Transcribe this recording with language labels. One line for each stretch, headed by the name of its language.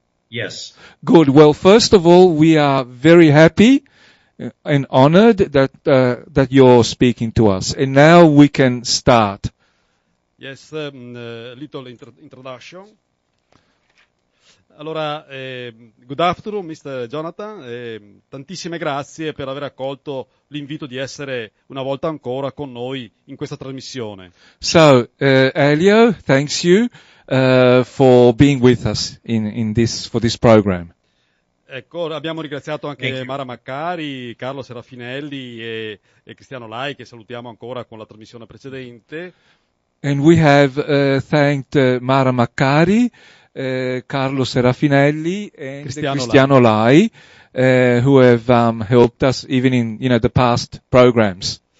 English: Yes. Good. Well, first of all, we are very happy and honored that you're speaking to us. And now we can start. Yes, little introduction. Allora, good afternoon, Mr. Jonathan.
Italian: Tantissime grazie per aver accolto l'invito di essere una volta ancora con noi in questa trasmissione.
English: So, Elio, thanks you for being with us for this program.
Italian: Ecco, abbiamo ringraziato anche Mara Maccari, Carlo Serafinelli e Cristiano Lai, che salutiamo ancora con la trasmissione precedente.
English: And we have thanked Mara Maccari, Carlo Serafinelli and Cristiano Lai, who have helped us even in the past programs.